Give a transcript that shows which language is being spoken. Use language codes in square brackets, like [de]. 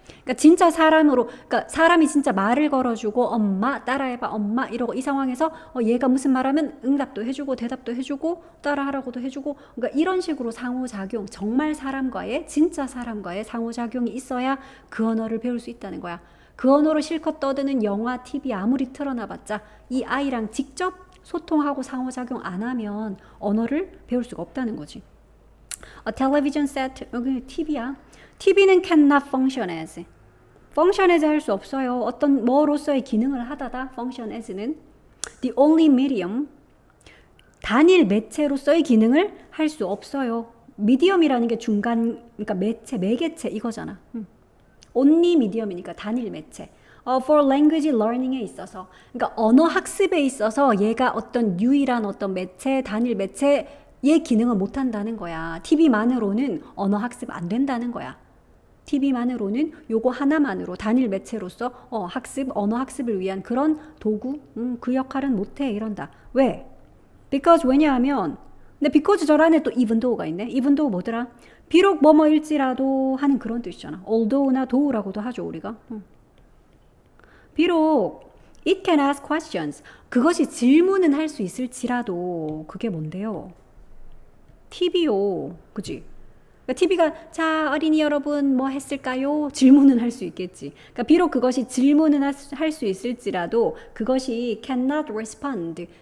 [ko] 그러니까 진짜 사람으로, 그러니까 사람이 진짜 말을 걸어주고 엄마 따라해봐 엄마 이러고 이 상황에서 얘가 무슨 말하면 응답도 해주고 대답도 해주고 따라하라고도 해주고 그러니까 이런 식으로 상호작용 정말 사람과의 진짜 사람과의 상호작용이 있어야 그 언어를 배울 수 있다는 거야. 그 언어로 실컷 떠드는 영화, TV 아무리 틀어놔봤자 이 아이랑 직접 소통하고 상호작용 안 하면 언어를 배울 수가 없다는 거지. [en] A television set, [ko] 여기 TV야. [en] TV는 cannot function as. [ko] function as 할 수 없어요. 어떤 뭐로서의 기능을 하다다. [en] function as는 the only medium. [ko] 단일 매체로서의 기능을 할 수 없어요. medium이라는 게 중간, 그러니까 매체, 매개체 이거잖아. only medium이니까 단일 매체. [en] for language learning [ko] 에 있어서, 그러니까 언어 학습에 있어서 얘가 어떤 유일한 어떤 매체, 단일 매체의 기능을 못 한다는 거야. TV만으로는 언어 학습 안 된다는 거야. TV만으로는 요거 하나만으로 단일 매체로서 학습, 언어 학습을 위한 그런 도구, 그 역할은 못해 이런다. 왜? Because 왜냐하면 근데 because 절 안에 또 even though가 있네. even though 뭐더라? 비록 뭐뭐일지라도 하는 그런 뜻이잖아. although나 though라고도 하죠 우리가. 비록 [en] it can ask questions. [ko] 그것이 질문은 할 수 있을지라도 그게 뭔데요? TV요. 그지? 그러니까 TV가 자 어린이 여러분 뭐 했을까요? 질문은 할 수 있겠지. 그러니까 비록 그것이 질문은 할 수 있을지라도 그것이 [en] cannot respond.